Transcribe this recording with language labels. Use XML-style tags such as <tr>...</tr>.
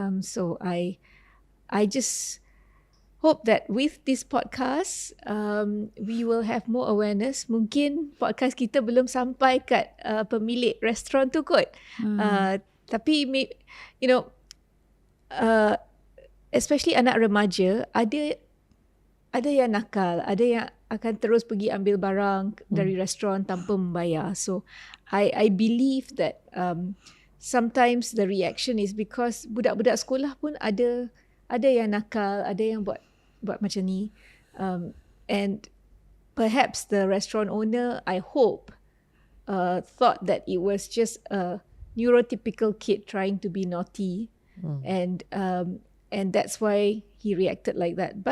<en>So I just hope that with this podcast, we will have more awareness.</en> <ms>Mungkin podcast kita belum sampai kat pemilik restoran tu kot. Tapi, you know, especially anak remaja, ada yang nakal, ada yang akan terus pergi ambil barang dari restoran tanpa membayar.</ms> <en>So, I believe that sometimes the reaction is because</en> <ms>budak-budak sekolah pun ada yang nakal, ada yang buat macam ni,</ms> <en>and perhaps the restaurant owner, I hope, thought that it was just a neurotypical kid trying to be naughty, and that's why he reacted like that.</en>